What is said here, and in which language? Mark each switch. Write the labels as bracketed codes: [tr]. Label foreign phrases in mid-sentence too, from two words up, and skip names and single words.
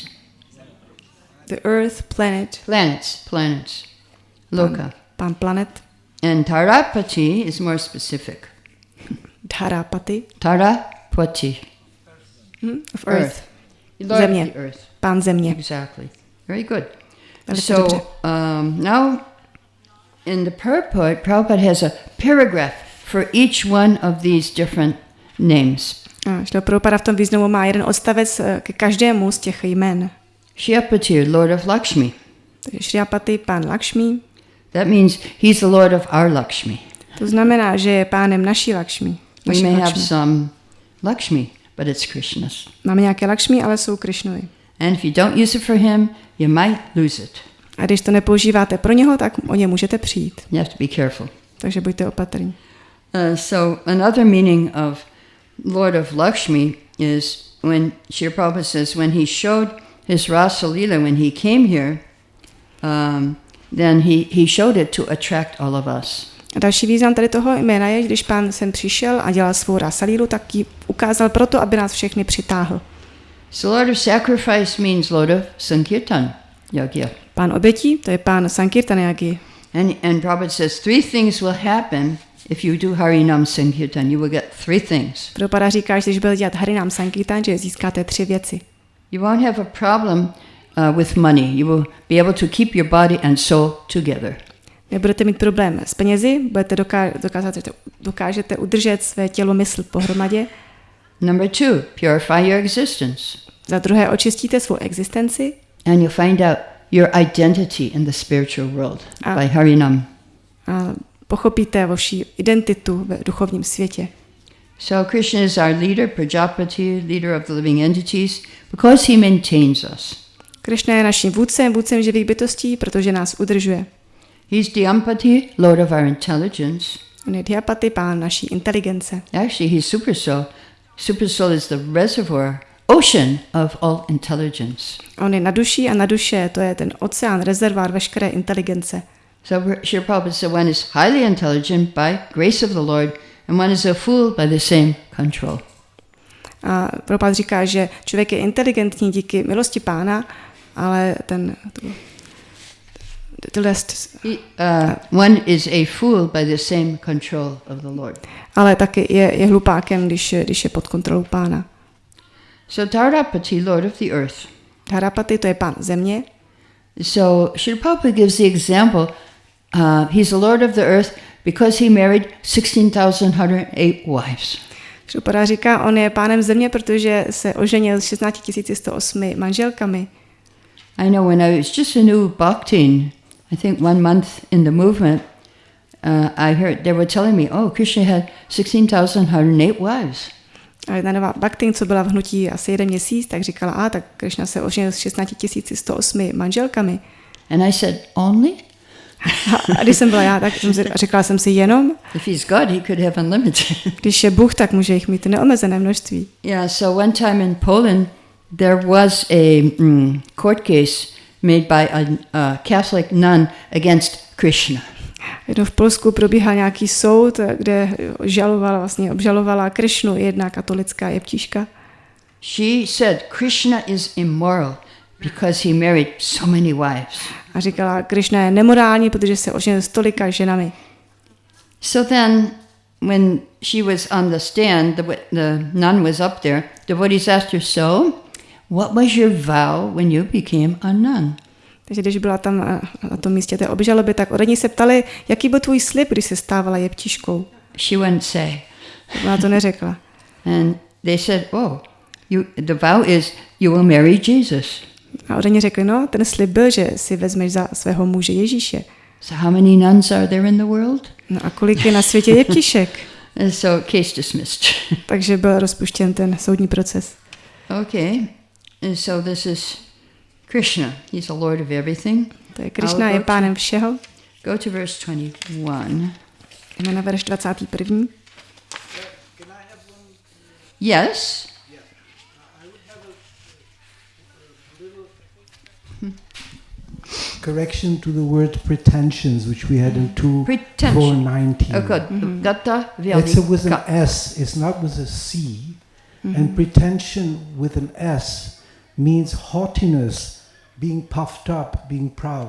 [en] The earth, planet. Planets. Loka. [cs] Pán planet. [en] And Tarapati is more specific. Dharapati. Tarapati. Of earth. Lord [cs] Země. [en] of the earth. [cs] Pán země. [en] Exactly. Very good. [cs] Velice dobře. [en] Now in the purport, Prabhupada has a paragraph for each one of these different names. [cs] Šlo Prabhupada v tom významu má jeden odstavec ke každému z těch jmen. [en] Shriapati, Lord of Lakshmi. [cs] Takže Šriapati, pán Lakshmi. [en] That means he's the Lord of our Lakshmi. [cs] To znamená, že je pánem naší Lakshmi. [en] We may have some Lakshmi, but it's Krishna's. [cs] Máme nějaké Lakshmi, ale jsou Krišnovi. [en] And if you don't use it for him, you might lose it. [cs] A když to nepoužíváte pro něho, tak o ně můžete přijít. [en] You have to be careful. [cs] Takže buďte opatrní. [en] So another meaning of Lord of Lakshmi is when Srila Prabhupada says when he showed his [sa] Rasa Leela [en] when he came here, then he showed it to attract all of us. [cs] A další význam tady toho jména je, když pán sem přišel a dělal svou rasalílu, tak ji ukázal proto, aby nás všechny přitáhl. [en] So Lord of Sacrifice means Lord of [sa] Sankirtan Yagya. [cs] Pán obětí, to je pán [sa] Sankirtan Yagi. [en] And Prabhupada says 3 things will happen if you do [sa] Harinam Sankirtan. [en] You will get 3 things. [cs] Prabhupada říká, že když budete dělat [sa] Harinam Sankirtan, [cs] že získáte 3 věci. [en] You won't have a problem with money. You will be able to keep your body and soul together. [cs] Nebudete mít problém s penězi, dokážete udržet své tělo, mysl pohromadě. [en] Number 2, purify your existence. [cs] Za druhé, očistíte svou existenci. [en] And you'll find out your identity in the spiritual world by Harinam. [cs] A pochopíte vaši identitu v duchovním světě. [en] So Krishna is our leader, Prajapati, leader of the living entities, because he maintains us. [cs] Krishna je naším vůdcem živých bytostí, protože nás udržuje. [en] He's Dhyampati, Lord of our intelligence. [cs] On je Dhyapati, pán naší inteligence. [en] Actually, he's Supersoul. Supersoul is the reservoir, ocean of all intelligence. [cs] On je na duši a na duše, to je ten oceán, rezervoár veškeré inteligence. [en] So Srila Prabhupada said one is highly intelligent by grace of the Lord, and one is a fool by the same control. [cs] A Prabhupada říká, že člověk je inteligentní díky milosti pána, ale [en] one is a fool by the same control of the Lord. [cs] Ale taky je hlupákem, když je pod kontrolou pána. [en] So Dharapati, Lord of the earth. [cs] Dharapati, to je pán země. [en] So Srila Prabhupada gives the example, he's the Lord of the earth because he married 16,108 wives. [cs] Prabhupada říká, on je pánem země, protože se oženil s 16,108 manželkami. [en] I know when I was just a new bhaktin, I think 1 month in the movement, I heard they were telling me, oh, Krishna had 16,108 wives. [cs] A jedna nová bhaktin, co byla v hnutí asi 1 měsíc, tak říkala, tak Krishna se oženil s 16,108 manželkami. [en] And I said, only? [cs] A když jsem byla já, tak říkala jsem si jenom. [en] If he's God, he could have unlimited. [cs] Když je Bůh, tak může jich mít neomezené množství. [en] Yeah, so one time in Poland, there was a court case made by a Catholic nun against Krishna. [cs] Jednou v Polsku probíhal nějaký soud, kde obžalovala Krishnu, jedna katolická jeptiška. [en] She said Krishna is immoral because he married so many wives. [cs] A říkala, Krishna je nemorální, protože se oženil s tolika ženami. [en] So then, when she was on the stand, the nun was up there, the devotees asked her, so, what was your vow when you became a nun? [cs] Takže když byla tam na tom místě té obžaloby, tak od ní se ptali, jaký byl tvůj slib, když se stávala jeptiškou. [en] She wouldn't say. [cs] Ona to neřekla. [en] And they said, oh, the vow is you will marry Jesus. [cs] A od ní řekli, no, ten slib byl, že si vezmeš za svého muže Ježíše. [en] So how many nuns are there in the world? [cs] No a kolik je na světě jeptišek? [en] So case dismissed. [cs] Takže byl rozpuštěn ten soudní proces. [en] Okay, and so this is Krishna. He's the Lord of everything. [cs] To je Krishna, je pánem všeho. [en] Go to verse 21. [cs] Jdeme na verš 21. [en] Yes. Correction to the word pretensions, which we had in 2:419. Oh, good. Gata It's with an S, it's not with a C. And pretension with an S means haughtiness, being puffed up, being proud.